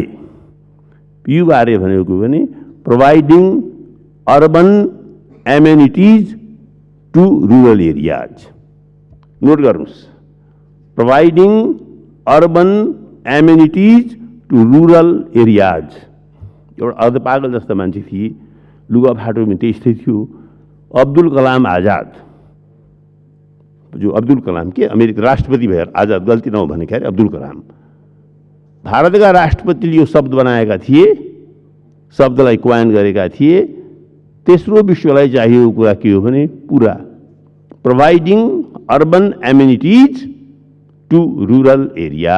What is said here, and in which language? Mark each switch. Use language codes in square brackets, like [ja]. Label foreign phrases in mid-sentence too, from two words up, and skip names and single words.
[ne] PURA भनेको भने [en] providing urban amenities to rural areas. [ne] नोट गर्नुहोस्, [en] providing urban amenities to rural areas. [ne] एउटा अर्धपागल जस्ता मान्छे थिए, लुगा फाटोमा त्यस्तै थियो। अब्दुल कलाम आजाद, जो अब्दुल कलाम के अमेरिका राष्ट्रपति भएर, आजाद गल्ती नहो भने ख्याल, अब्दुल कलाम भारतका राष्ट्रपतिले यो शब्द बनाएका थिए, शब्दलाई कोइन गरेका थिए। तेस्रो विश्वलाई चाहिएको कुरा के हो भने पुरा [en] providing urban amenities to rural area.